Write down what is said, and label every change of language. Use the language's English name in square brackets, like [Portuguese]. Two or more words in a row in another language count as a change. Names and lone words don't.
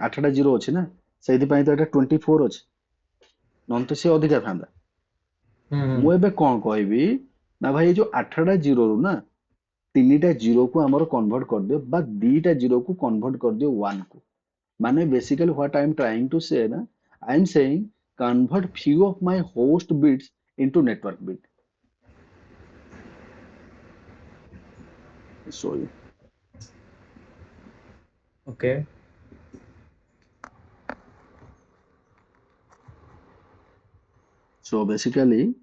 [Odia] 8ଟା ଜିରୋ ଅଛି ନା, ସେଇଥିପାଇଁ ତ ଏଟା 24 ଅଛି, ନହେଲେ ତ ସିଏ ଅଧିକା ଥାନ୍ତା। ମୁଁ ଏବେ କଣ କହିବି ନା, ଭାଇ ଯୋଉ 8ଟା ଜିରୋରୁ ନା 3ଟା ଜିରୋକୁ ଆମର କନଭର୍ଟ କରିଦିଅ, ବା 2ଟା ଜିରୋକୁ କନଭର୍ଟ କରିଦିଅ 1 କୁ। [English] ମାନେ basically what I am trying to say ନା, I am saying convert few of my host bits into network bit. I'll show you. Okay. So basically